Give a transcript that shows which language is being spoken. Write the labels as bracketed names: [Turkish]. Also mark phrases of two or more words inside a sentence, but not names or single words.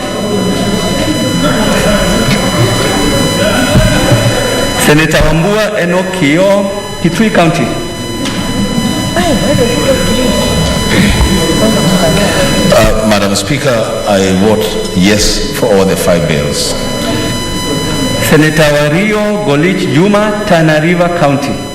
[English] Senator Wambua Enokio, Kitui County. Madam Speaker, I vote yes for all the 5 bills. Senator Wario Golich Juma, Tana River County.